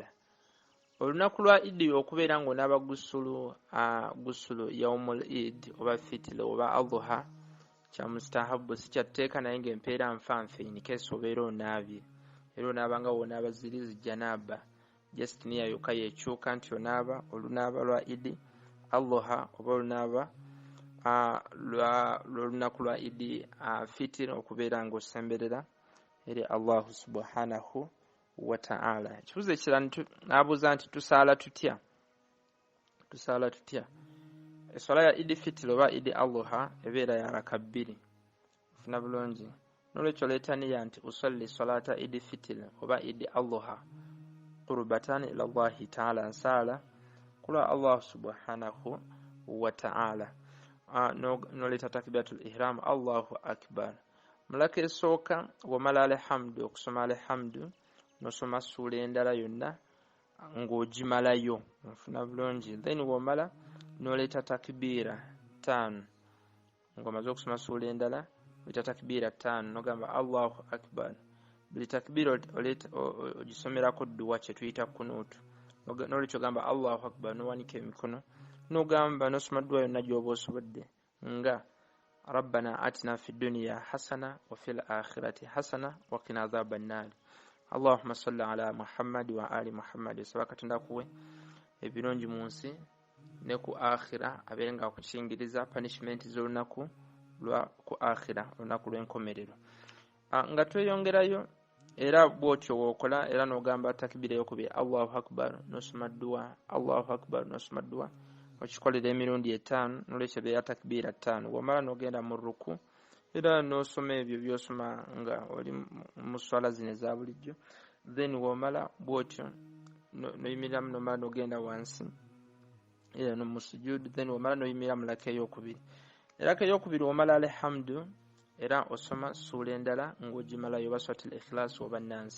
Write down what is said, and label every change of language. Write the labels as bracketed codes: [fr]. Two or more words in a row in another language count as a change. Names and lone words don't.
[lg] Olunaku lwa Idi okubeera nga onaaba [ar] غسل يوم العيد [lg] oba Fitr oba Adha kya mustahabu si kyatteeka naye ng'empeera nfanfe [en] in case [lg] obeera onaabye era onaaba nga wonaaba zirizi janaba just niya yokka yekyuka nti onaaba olunaaba lwa Idi Adha oba olunaaba l'olunaku lwa Idi Fitr okubeera nga osemberera eri Allah [ar] سبحانه وتعالى. [lg] Ekibuuzo ekirala naabuuza nti tusaala tutya eswala ya Idi Fitr oba Idi Adha ebeera ya raka 2 funa bulungi nolwekyo leeta niya nti [ar] أصلي صلاة عيد الفطر [lg] oba [ar] عيد الأضحى قربة إلى الله تعالى [lg] nsala kula [ar] الله سبحانه وتعالى [lg] noleta [ar] تكبيرة الإحرام الله أكبر [lg] mulaka esooka wamala alhamdu okusoma alhamdu nosoma sura endala yonna ng'ogimalayo nfuna bulungi then wamala noleta takbira 5 ng'omaze okusoma sura endala oleta takbira 5 nogamba [ar] الله أكبر [lg] buli takbira ogisomerako dduwa kye tuyita kunuutu nolwekyo gamba [ar] الله أكبر [lg] nowanika emikono nogamba nosoma dduwa yonna gy'oba osobodde nga [ar] ربنا آتنا في الدنيا حسنة وفي الآخرة حسنة وقنا عذاب النار اللهم صل على محمد وعلى آل محمد [lg] sabaka tundakuwe ebirungi mu nsi ne ku akhira abeere nga akukingiriza punishment z'olunaku lwa ku akhira olunaku lw'enkomerero nga tweyongerayo era bw'otyo wookola era n'ogamba takbira eyokubiri [ar] الله أكبر [lg] nosoma dduwa [ar] الله أكبر [lg] nosoma dduwa okikolera emirundi 5 nolwekyo beera takbira 5 wamala n'ogenda mu ruku era n'osoma ebyo by'osoma nga oli mu swala zino eza bulijjo then wamala bw'otyo noyimiriramu nomala n'ogenda wansi era no mu sujud then wamala n'oyimirira mu laka eyokubiri Raka eyokubiri omala alhamdu era osoma sura endala ng'ogimalayo oba [ar] سورة الإخلاص [lg] oba nnansi.